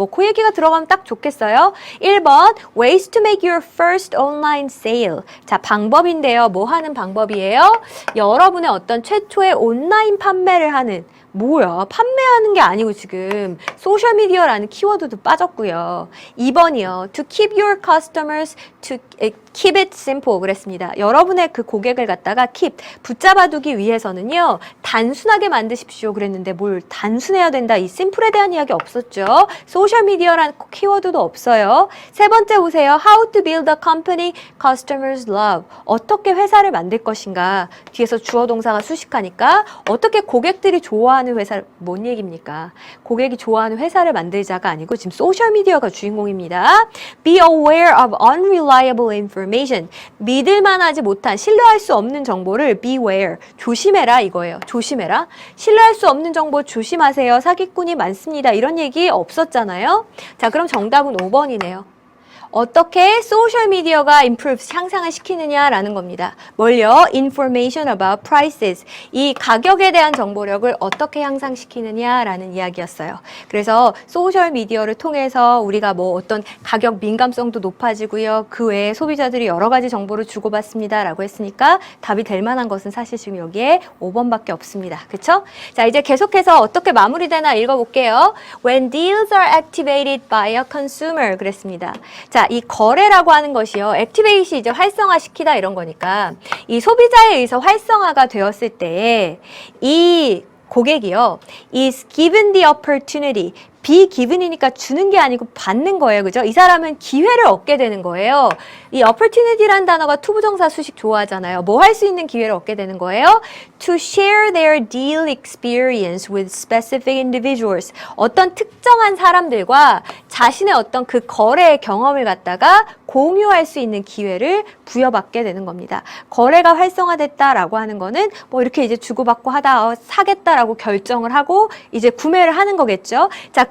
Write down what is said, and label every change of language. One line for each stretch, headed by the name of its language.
Korean: 뭐 그 얘기가 들어가면 딱 좋겠어요.
English: 1번 ways to make your first online sale.
Korean: 자, 방법인데요. 뭐 하는 방법이에요? 여러분의 어떤 최초의 온라인 판매를 하는 뭐야? 판매하는 게 아니고 지금 소셜미디어라는 키워드도 빠졌고요. 2번이요.
English: To keep your customers, to keep it simple
Korean: 그랬습니다. 여러분의 그 고객을 갖다가 keep, 붙잡아두기 위해서는요. 단순하게 만드십시오 그랬는데 뭘 단순해야 된다. 이 simple에 대한 이야기 없었죠. 소셜미디어라는 키워드도 없어요. 세 번째 보세요.
English: How to build a company customers love.
Korean: 어떻게 회사를 만들 것인가. 뒤에서 주어 동사가 수식하니까 어떻게 고객들이 좋아하는 회사를 뭔 얘기입니까? 고객이 좋아하는 회사를 만들자가 아니고 지금 소셜미디어가 주인공입니다.
English: Be aware of unreliable information.
Korean: 믿을만하지 못한, 신뢰할 수 없는 정보를 beware. 조심해라 이거예요. 조심해라. 신뢰할 수 없는 정보 조심하세요. 사기꾼이 많습니다. 이런 얘기 없었잖아요. 자, 그럼 정답은 5번이네요. 어떻게 소셜미디어가 improve, 향상을 시키느냐라는 겁니다. 뭘요?
English: Information about prices.
Korean: 이 가격에 대한 정보력을 어떻게 향상시키느냐라는 이야기였어요. 그래서 소셜미디어를 통해서 우리가 뭐 어떤 가격 민감성도 높아지고요. 그 외에 소비자들이 여러 가지 정보를 주고받습니다라고 했으니까 답이 될 만한 것은 사실 지금 여기에 5번밖에 없습니다. 그쵸? 자, 이제 계속해서 어떻게 마무리되나 읽어볼게요.
English: When deals are activated by a consumer
Korean: 그랬습니다. 자, 이 거래라고 하는 것이요. 액티베이시 이제 활성화시키다 이런 거니까 이 소비자에 의해서 활성화가 되었을 때 이 고객이요.
English: is given the opportunity.
Korean: be given이니까 주는 게 아니고 받는 거예요. 그죠? 이 사람은 기회를 얻게 되는 거예요. 이 opportunity라는 단어가 투부정사 수식 좋아하잖아요. 뭐 할 수 있는 기회를 얻게 되는 거예요?
English: To share their deal experience with specific individuals.
Korean: 어떤 특정한 사람들과 자신의 어떤 그 거래의 경험을 갖다가 공유할 수 있는 기회를 부여받게 되는 겁니다. 거래가 활성화됐다라고 하는 거는 뭐 이렇게 이제 주고받고 하다 사겠다라고 결정을 하고 이제 구매를 하는 거겠죠. 자,